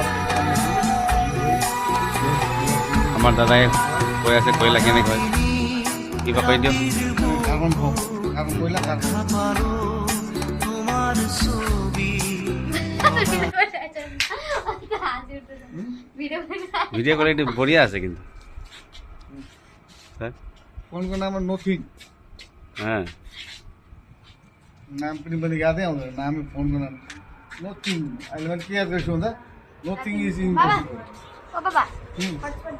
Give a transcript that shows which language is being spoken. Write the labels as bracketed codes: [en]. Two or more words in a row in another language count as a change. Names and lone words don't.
[as] আমাৰ দাদাই কৈ আছে কয়লা কেনেকে হয় কিবা কৈ দিয়ক [en] video quality [as] বঢ়িয়া আছে কিন্তু [hi] फोन को नाम है नोथिंग [as] হ্যাঁ [ne] नाम पनि मैले यादै आउँदैन नाम फोन को नाम नोथिंग अहिले मैले के याद गर्छु भन्दा [en] nothing is impossible [ne] ओ बाबा